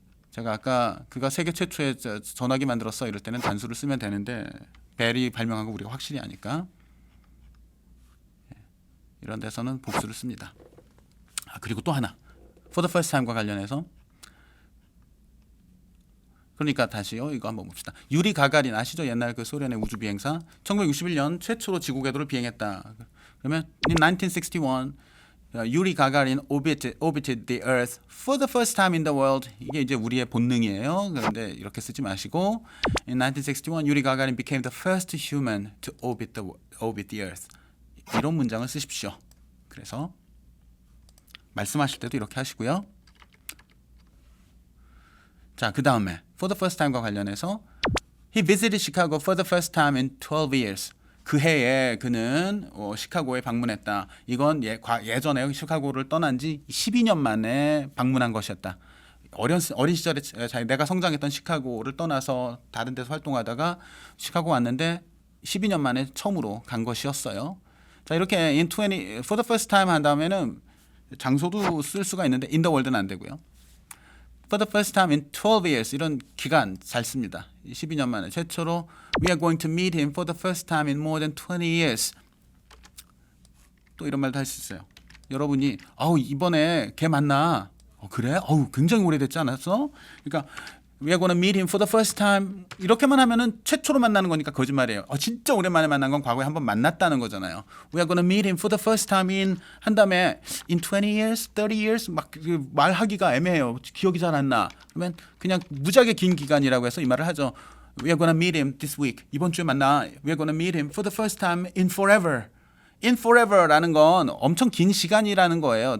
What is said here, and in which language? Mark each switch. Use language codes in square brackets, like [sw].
[ko] 제가 아까 그가 세계 최초의 전화기 만들었어 이럴 때는 단수를 쓰면 되는데 벨이 발명하고 우리가 확실히 아니까 이런 데서는 복수를 씁니다. 그리고 또 하나 [en] for the first time [ko] 과 관련해서 그러니까 다시요 이거 한번 봅시다. 유리 가가린 아시죠? 옛날 그 소련의 우주 비행사 1961년 최초로 지구 궤도를 비행했다. 그러면 [en] in 1961 유리 가가린 orbited the Earth for the first time in the world. [ko] 이게 이제 우리의 본능이에요. 그런데 이렇게 쓰지 마시고 [en] in 1961 유리 가가린 became the first human to orbit the Earth. [ko] 이런 문장을 쓰십시오. 그래서 말씀하실 때도 이렇게 하시고요. 자, 그 다음에 [en] for the first time과 [ko] 관련해서 [en] he visited Chicago for the first time in 12 years. [ko] 그 해에 그는 시카고에 방문했다. 이건 예전에 시카고를 떠난 지 12년 만에 방문한 것이었다. 어린 시절에 내가 성장했던 시카고를 떠나서 다른 데서 활동하다가 시카고 왔는데 12년 만에 처음으로 간 것이었어요. 자, 이렇게 [en] for the first time [ko] 한 다음에는 장소도 쓸 수가 있는데 [en] in the world [ko] 는 안 되고요. [en] For the first time in 12 years [ko] 이런 기간 잘 씁니다. 12년 만에 최초로 [en] We are going to meet him for the first time in more than 20 years. [ko] 또 이런 말도 할 수 있어요. 여러분이 이번에 걔 만나. 그래? 굉장히 오래됐지 않았어? 그러니까 [en] We are going to meet him for the first time. [ko] 이렇게만 하면은 최초로 만나는 거니까 거짓말이에요. 진짜 오랜만에 만난 건 과거에 한번 만났다는 거잖아요. [en] We are going to meet him for the first time [ko] 한 다음에 [en] in 20 years, 30 years [ko] 막 말하기가 애매해요. 기억이 잘 안 나. 그러면 그냥 무지하게 긴 기간이라고 해서 이 말을 하죠. [en] We are going to meet him this week. [ko] 이번 주에 만나. [en] We are going to meet him for the first time in forever. [ko] In forever라는 건 엄청 긴 시간이라는 거예요.